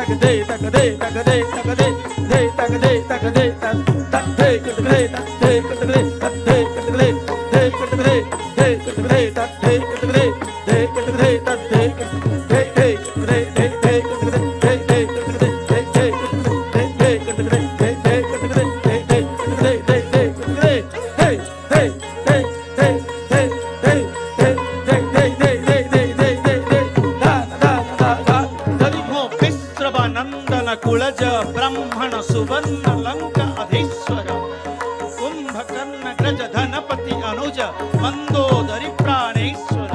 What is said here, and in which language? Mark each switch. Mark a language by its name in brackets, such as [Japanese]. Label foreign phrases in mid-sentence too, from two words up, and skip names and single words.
[Sanskrit] दे तक दे तक दे तक दे दे तक दे तक दे तक दे कट दे तक दे कट दे तक दे कट दे दे कट दे दे कट दे तक दे कट दे दे कट दे तक दे कट दे दे कट दे दे दे कट दे दे दे कट दे दे दे कट दे दे दे कट दे दे दे दे कट दे दे दे कट दे दे कुलज ब्रह्मण सुवर्ण लंक अधीश्वर कुंभकर्ण ग्रज धनपति अनुज मंदोदरी प्राणेश्वर